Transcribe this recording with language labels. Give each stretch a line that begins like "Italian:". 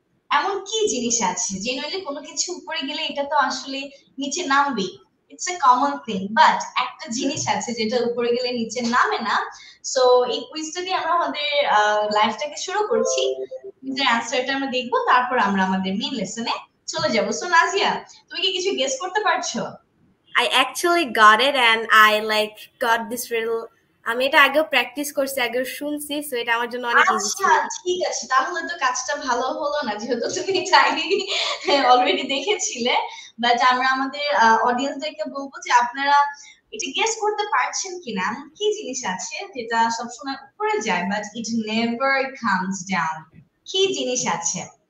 Bangla: এমন কি জিনিস আছে যে নইলে কোনো কিছু উপরে গেলে এটা তো আসলে নিচে নামবেই,
English: it's a common thing,
Bangla: but একটা জিনিস আছে যেটা উপরে গেলে নিচে নামে না। সো এই কুইজটা দিয়ে আমরা আমাদের লাইফটাকে শুরু করছি। কুইজের অ্যান্সারটা আমরা দেখবো, তারপর আমরা আমাদের মেইন লেসনে চলে যাব। সো নাজিয়া, তুমি কি কিছু গেস করতে পারছো?
English: I actually got it and I like got this riddle.
Bangla: আমি এটা আগেও প্র্যাকটিস করছি, আগেও শুনছি, সো এটা আমার জন্য অনেক ইজি আচ্ছা, ছিল। ঠিক আছে, তাহলে তো কাজটা ভালো হলো না যেহেতু তুমি চাইনি অলরেডি দেখেছিলে। বাট আমরা আমাদের অডিয়েন্সদেরকে বলবো যে আপনারা এটা গেস করতে পারছেন কিনা, এমন কি জিনিস আছে যেটা সবসময় উপরে যায়
English: But it never comes down.
Bangla: কি জিনিস আছে?